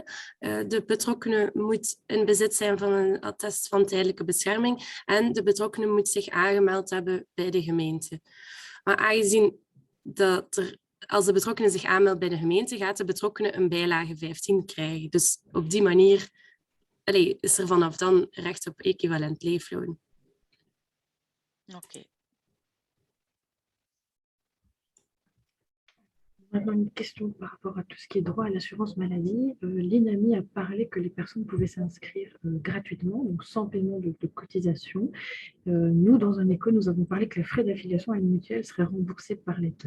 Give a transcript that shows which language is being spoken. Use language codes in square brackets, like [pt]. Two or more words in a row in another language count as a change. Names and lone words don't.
[nl] De betrokkenen moet in bezit zijn van een attest van tijdelijke bescherming en de betrokkenen moet zich aangemeld hebben bij de gemeente. Maar aangezien als de betrokkenen zich aanmeldt bij de gemeente, gaat de betrokkenen een bijlage 15 krijgen. Dus op die manier is er vanaf dan recht op equivalent leefloon. Oké. [fr] Maintenant, une question par rapport à tout ce qui est droit à l'assurance maladie. L'INAMI a parlé que les personnes pouvaient s'inscrire gratuitement, donc sans paiement de cotisation. Nous, dans un écho, nous avons parlé que les frais d'affiliation à une mutuelle seraient remboursés par l'État.